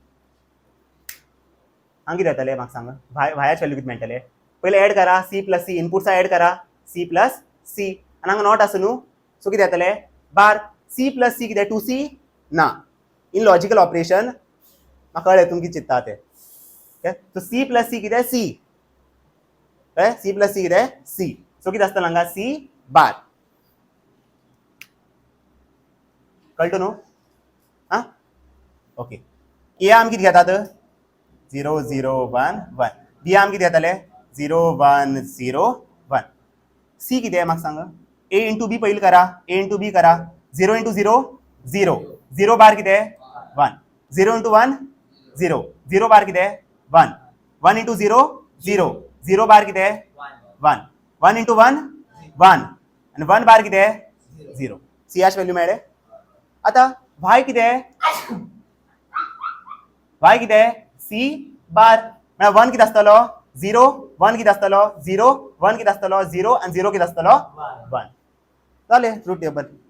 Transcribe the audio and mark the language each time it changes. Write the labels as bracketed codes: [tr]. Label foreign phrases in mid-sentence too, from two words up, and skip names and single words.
[kok] हांगा कितें येतलें म्हाका सांग वायाचे व्हॅल्यू कितें मेळटलें पयलीं एड करा [en] c plus c [kok] इनपुट्सा एड करा [en] c plus c [kok] आनी हांगा नॉट आसा न्हू सो कितें येतलें बार [en] c plus c [kok] कितें 2c ना [en] in logical operation [kok] म्हाका कळ्ळें तुमी कितें चिंत्ता तें सो [en] c plus c [kok] कितें c कळ्ळें [en] c plus c [kok] कितें c सो कितें आसतलें हांगा c बार कळटा न्हू आं ओके a आमी कितें घेतात 0 0 1 1 b आमी कितें घेतले 0 1 0 1 c कितें म्हाका सांग [en] a into b [kok] पयलीं करा [en] a into b [kok] करा 0 इंटू 0 0 0 बार कितें 1 0 इंटू 1 0 0 बार कितें 1 1 इंटू 0 0 0 बार कितें 1 1 इंटू 1 1 आनी 1 बार कितें 0 c ची व्हॅल्यू मेळ्ळें आतां y कितें c बार म्हळ्यार 1 कितें आसतलो 0 1 कितें आसतलो 0 1 कितें आसतलो 0 आनी 0 कितें आसतलो 1 जालें [en] truth table